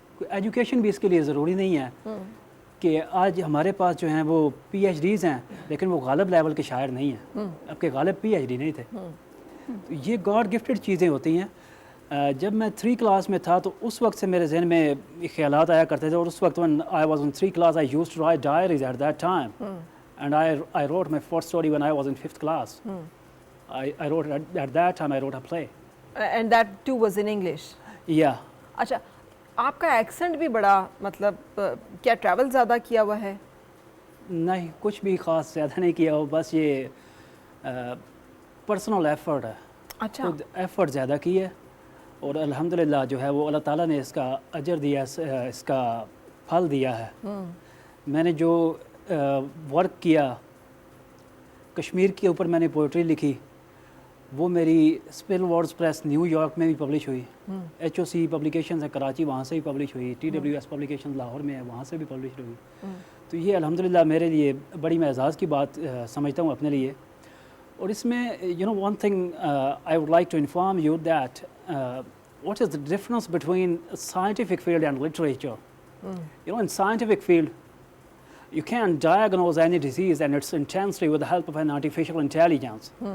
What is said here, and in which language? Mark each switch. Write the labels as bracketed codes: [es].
[ur] Education بھی اس کے لیے ضروری نہیں ہے کہ آج ہمارے پاس جو ہیں وہ پی ایچ ڈیز ہیں لیکن وہ غالب لیول کے شاعر نہیں ہیں. اب کے غالب پی ایچ ڈی نہیں تھے. یہ گاڈ گفٹڈ چیزیں ہوتی ہیں. جب میں 3 کلاس میں تھا تو اس وقت سے میرے ذہن میں خیالات آیا کرتے تھے. اور اس وقت [en] when I was in 3 class I used to write diaries at that time. And I wrote my first story when I was in 5th class. I wrote at that time I wrote a play. And that too was in English. Yeah. [ur] اچھا آپ کا accent بھی بڑا مطلب کیا travel زیادہ کیا ہوا ہے؟ نہیں کچھ بھی خاص زیادہ نہیں کیا ہو، بس یہ پرسنل ایفرٹ ہے. اچھا. خود ایفرٹ زیادہ کی ہے اور الحمدللہ جو ہے وہ اللہ تعالیٰ نے اس کا اجر دیا, اس کا پھل دیا ہے. میں نے جو ورک کیا کشمیر کے اوپر, میں نے پوئٹری لکھی, وہ میری spell words press new York میں بھی پبلش ہوئی, HOC پبلیکیشنز ہے کراچی, وہاں سے بھی پبلش ہوئی, TWS پبلیکیشن لاہور میں ہے, وہاں سے بھی پبلش ہوئی. تو یہ الحمدللہ میرے لیے بڑی میں اعزاز کی بات سمجھتا ہوں اپنے لیے. اور اس میں [en] one thing I would like to inform you that what is the difference between scientific field and literature. In scientific field you can diagnose any disease and its intensity with the help of an artificial intelligence.